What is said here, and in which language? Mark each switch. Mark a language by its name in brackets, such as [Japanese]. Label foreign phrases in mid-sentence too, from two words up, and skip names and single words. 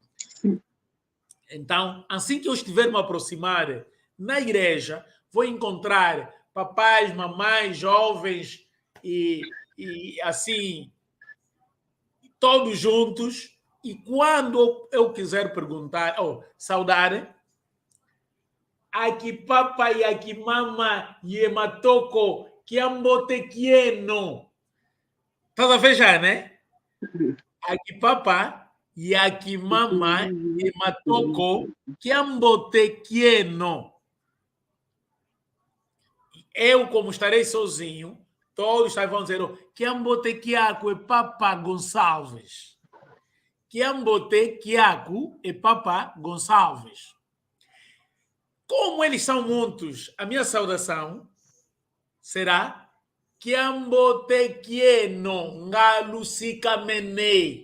[Portuguese] Então, assim que eu estiver me aproximar na igreja, vou encontrar papais, mamães, jovens e assim, todos juntos. E quando eu quiser perguntar, saudar, aqui papai, aqui mama, [Kongo] yematoko, kiambote kieno. [Portuguese] Estás a ver já, né? Aqui papá, e aqui mama, [Kongo] yematoko, kiambote kieno. [Portuguese] Eu, como estarei sozinho, todos vão dizer, [Kongo] kiambote kiako [Portuguese] é Papa Gonçalves. [Kongo] Kiambote Kiaku e Papa Gonçalves. [Portuguese] Como eles são muitos, a minha saudação será [Kongo] Kiambote Kieno Ngalusicamenei.